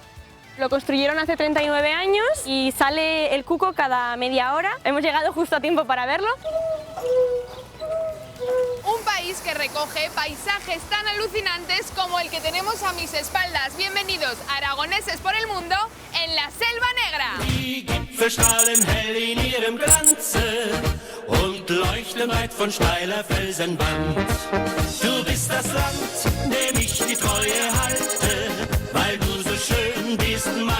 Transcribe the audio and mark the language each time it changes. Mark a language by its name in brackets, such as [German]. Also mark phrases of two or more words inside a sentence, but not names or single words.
[Spanish] Lo construyeron hace 39 años y sale el cuco cada media hora. Hemos llegado justo a tiempo para verlo. Un país que recoge paisajes tan alucinantes como el que tenemos a mis espaldas. Bienvenidos a Aragoneses por el Mundo en la Selva Negra. [German] Die Gipfel strahlen hell in ihrem Glanze und leuchten weit von steiler Felsenwand. Du bist das Land, dem ich die Treue halte, weil du so schön bist